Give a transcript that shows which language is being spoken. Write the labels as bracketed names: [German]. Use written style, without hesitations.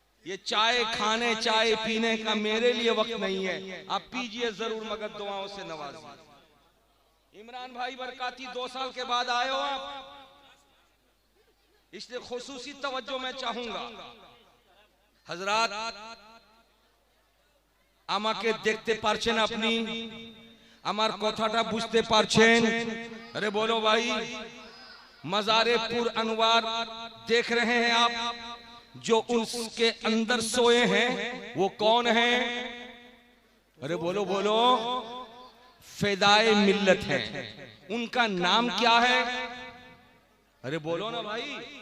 [Hindi] ये चाय खाने चाय पीने का मेरे लिए वक्त नहीं है, आप पीजिए जरूर मगर दुआओं से नवाजिए। इमरान भाई बरकाती 2 साल के बाद आए हो आप, इसलिए खुसूसी तवज्जो मैं चाहूंगा। [Bangla] हजरात আমাকে দেখতে পারছেন আপনি, আমার কথাটা বুঝতে পারছেন? [Hindi] अरे बोलो भाई, मज़ारे पुर अनवार देख रहे हैं आप, जो उसके अंदर सोए हैं वो कौन है? अरे बोलो बोलो, फिदाए मिल्लत है। उनका नाम क्या है? अरे बोलो ना भाई।